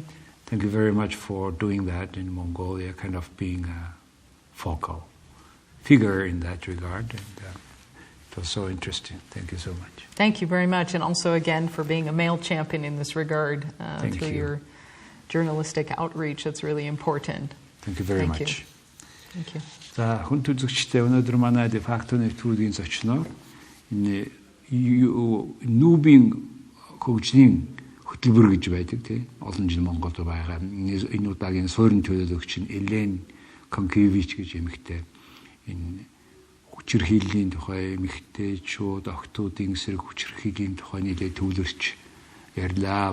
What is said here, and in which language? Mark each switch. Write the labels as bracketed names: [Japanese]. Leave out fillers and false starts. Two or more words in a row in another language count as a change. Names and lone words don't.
[English] Thank you very much for doing that in Mongolia, kind of being a focal figure in that regard. And it was so interesting. Thank you so much. Thank you very much. And also, again, for being a male champion in this regard through your journalistic outreach. That's really important. Thank you very much. Thank you. [Mongolian] За хүн төлөвчтэй өнөөдөр манай DeFacto нэвтрүүлгийн зочноор энэ нүүбийн хөгжлийн хөтөлбөр гэж байдаг тийм олон жил Монголд байгаа. Энэ удаагийн суурин төлөөлөгч нь Elaine Conkievich гэж эмэгтэй энэ хүчирхийллийн тухай эмэгтэйчүүд охтуудын эсрэг хүчирхийллийн тухай нэлээд төвлөрч ярьлаа.